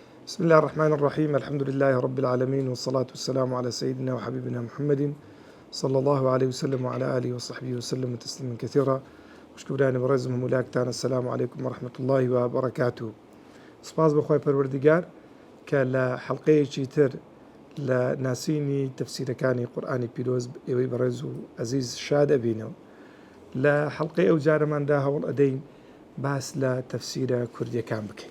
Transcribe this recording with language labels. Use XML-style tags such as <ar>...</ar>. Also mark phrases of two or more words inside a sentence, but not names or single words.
<ar>بسم الله الرحمن الرحيم. الحمد لله رب العالمين، والصلاة والسلام على سيدنا وحبيبنا محمد صلى الله عليه وسلم وعلى آله وصحبه وسلم تسليما كثيرا. وشكراني برزمهم ولاكتان. السلام عليكم ورحمة الله وبركاته.</ar> <ckb>سپاس بخوای پەروەردیگار کە لە حەڵقەیەکی تر لە ناسینی تەفسیرەکانی قورئانی پیرۆز ئێوەی بەڕێز و عەزیز شاد ئەبینەوە. لە حەڵقەی ئەو جارەماندا هەوڵ ئەدەین باس لە تەفسیرە کوردیەکان بکەین.</ckb>